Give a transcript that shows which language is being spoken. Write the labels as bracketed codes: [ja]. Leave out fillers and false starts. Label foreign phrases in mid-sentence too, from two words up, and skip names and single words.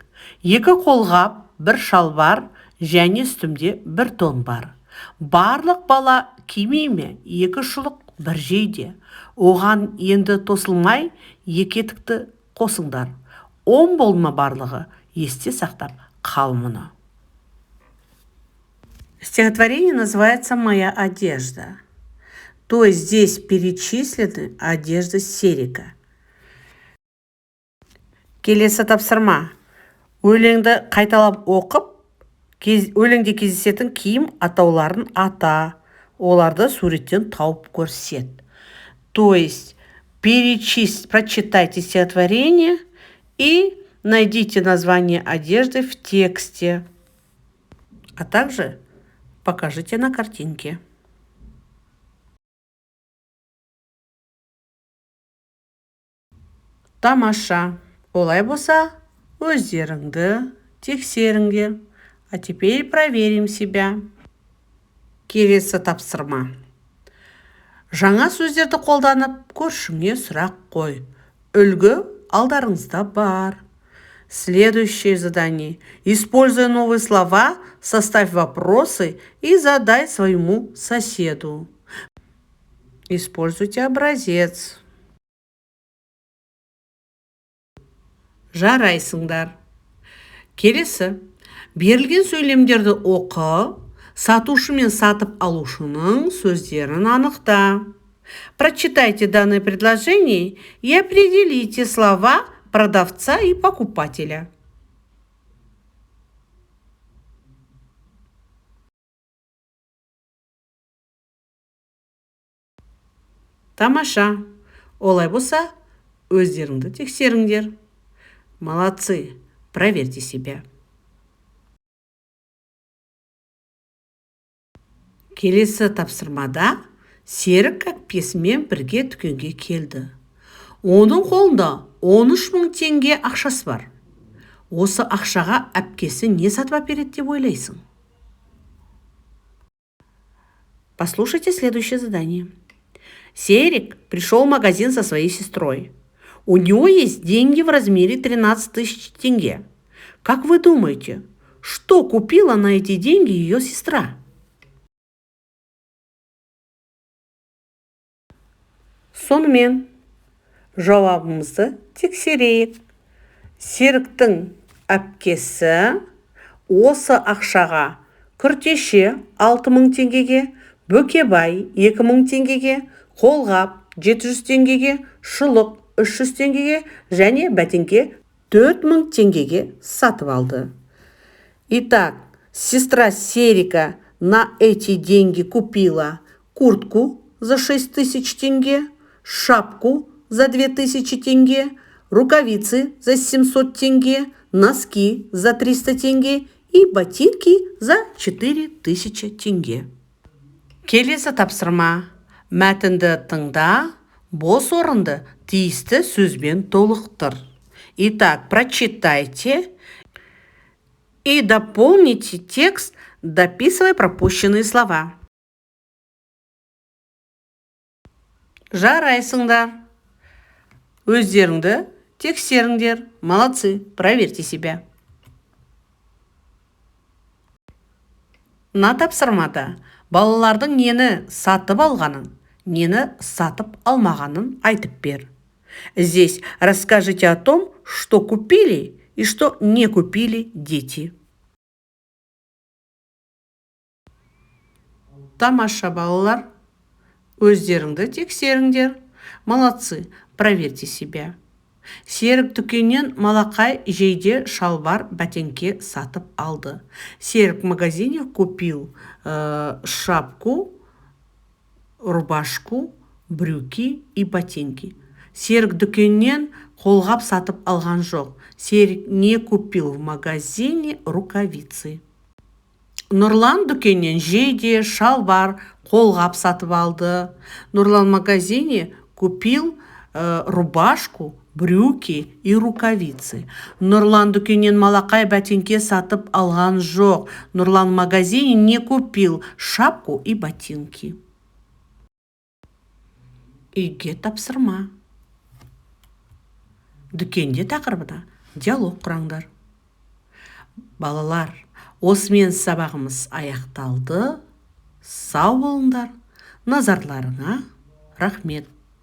[kk] Екі қолғап, бір шалбар, және үстімде бір тон бар. Барлық бала кимейме, екі шұлық бір жейде. Оған енді тосылмай, екі етікті қосыңдар. 10 болма барлығы, есте сақтап қал мұны. [ru] Стихотворение называется «Моя одежда». То есть здесь перечислены одежды Серика. [kk] Келесі тапсырма. Өлеңді қайталап оқып, өлеңде кездесетін киім атауларын ата, оларды суреттен тауып көрсет. [ru] То есть прочитайте стихотворение и найдите название одежды в тексте, а также покажите на картинке. [kk] Тамаша. Олай болса, өздеріңді тексеріңдер. [ru] А теперь проверим себя. [kk] Келесі тапсырма. Жаңа сөздерді қолданып, көршіңе сұрақ қой. Үлгі алдарыңызда бар. [ru] Следующее задание. Используя новые слова, составь вопросы и задай своему соседу. Используйте образец. [kk] Жарайсыңдар. Келесі. Берілген сөйлемдерді оқы, сатушы мен сатып алушының сөздерін анықта. [ru] Прочитайте данное предложение и определите слова продавца и покупателя. [kk] Тамаша. Олай болса, өздеріңді тексеріңдер. [ru] Молодцы, проверьте себя. [kk] Келесі тапсырмада Серік әпкесімен бірге дүкенге келді. Оның қолында 13 000 теңге ақшасы бар. Осы ақшаға әпкесі не сатып береді деп ойлайсың? [ru] Послушайте следующее задание. Серик пришел в магазин со своей сестрой. У него есть деньги в размере 13 000 тенге. Как вы думаете, что купила на эти деньги ее сестра? [kk] Сонымен, жауабымызды тексерейік. Серіктің әпкесі осы ақшаға күртеше 6 000 теңгеге, бөкебай 2 000 теңгеге, қолғап 700 теңгеге, шұлық 300 теңгеге және бәтеңке 4 000 теңгеге сатып алды. [ru] Итак, сестра Серика на эти деньги купила куртку за 6 000 тенге, шапку за 2000 тенге, рукавицы за 700 тенге, носки за 300 тенге и ботинки за 4000 тенге. [kk] Келесі тапсырма. Мәтінді тыңда, бос орынды тиісті сөзбен толықтыр. [ru] Итак, прочитайте и дополните текст, дописывая пропущенные слова. [kk] Жарайсыңдар. Өздеріңді тексеріңдер. [ru] Молодцы, проверьте себя. [kk] Мына тапсырмада балалардың нені сатып алғанын, нені сатып алмағанын айтып бер. [ru] Здесь расскажите о том, что купили и что не купили дети. [kk] Тамаша, балалар. Өздеріңді тексеріңдер. [ru] Молодцы, проверьте себя. [kk] Серік дүкеннен малақай жейде шалбар бәтеңке сатып алды. [ru] Серік в магазине купил шапку, рубашку, брюки и ботинки. [kk] Серік дүкеннен қолғап сатып алған жоқ. [ru] Серік не купил в магазине рукавицы. [kk] Нұрлан дүкеннен жейде, шалбар, қолғап сатып алды. [ru] Нұрлан в магазине купил рубашку, брюки и рукавицы. [kk] Нұрлан дүкеннен малақай бәтеңке сатып алған жоқ. [ru] Нұрлан в магазине не купил шапку и ботинки. [kk] Үйге тапсырма. Дүкенде тақырыбына диалог құраңдар. Балалар, осымен сабағымыз аяқталды. Сау болыңдар. Назарларыңа рахмет.